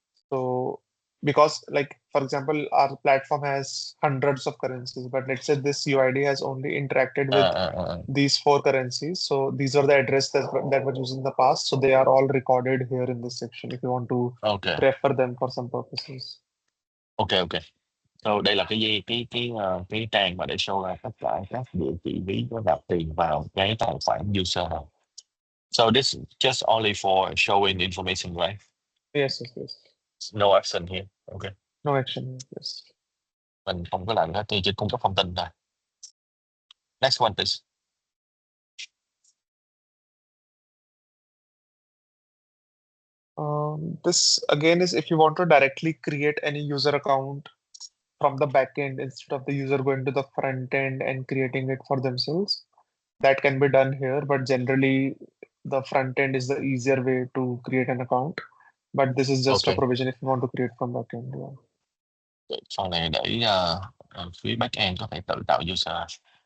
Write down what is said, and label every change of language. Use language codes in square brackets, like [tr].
[en] So because like for example, our platform has hundreds of currencies, but let's say this UID has only interacted with these 4 currencies. So these are the address that were used in the past. So they are all recorded here in this section if you want to refer them for some purposes. Okay. [vi] So đây là cái trang mà để show ra tất cả các địa chỉ ví có nạp tiền vào cái tài khoản user này. [en] So this is just only for showing information, right? Yes, yes, yes. No action here. Okay. No action here. Yes. [vi] Mình không có làm cái thì chỉ cung cấp thông tin thôi. [en] Next one, please. This again is if you want to directly create any user account from the backend instead of the user going to the front end and creating it for themselves. That can be done here, but generally the front end is the easier way to create an account. But this is just a Okay. provision if you want to create from backend. Yeah. [vi] Phần này để phía backend có thể tự tạo user.